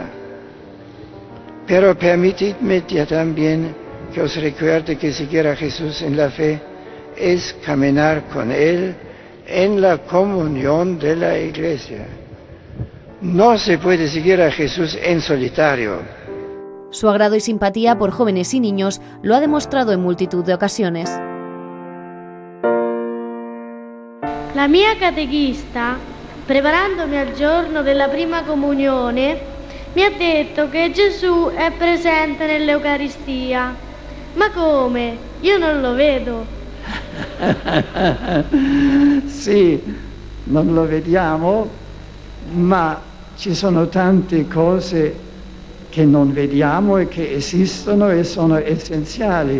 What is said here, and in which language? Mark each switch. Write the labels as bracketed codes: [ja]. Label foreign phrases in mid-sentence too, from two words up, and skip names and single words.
[es] Pero permitidme ya también que os recuerde que seguir a Jesús en la fe es caminar con Él en la comunión de la Iglesia. No se puede seguir a Jesús en solitario. Su agrado y simpatía por jóvenes y niños lo ha demostrado en multitud de ocasiones. [it] La mia catechista, preparandomi al giorno della prima comunione, mi ha detto che Gesù è presente nell'Eucaristia. Ma come? Io non lo vedo. Sì, non lo vediamo, ma ci sono tante cose che non vediamo e che esistono e sono essenziali.